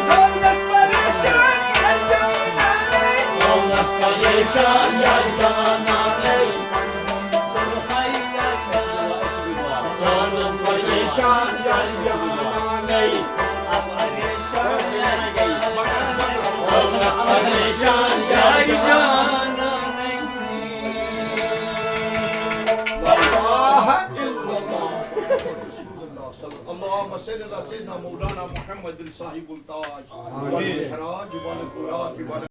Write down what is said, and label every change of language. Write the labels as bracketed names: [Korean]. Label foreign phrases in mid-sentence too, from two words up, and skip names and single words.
[Turkish] Olmaz perişan yar cananı Olmaz perişan yar cananı Olmaz perişan yar cananı [Arabic] لا إله إلا الله رسول الله اللهم صل على سيدنا مولانا محمد صاحب التاج والمحراج والبراق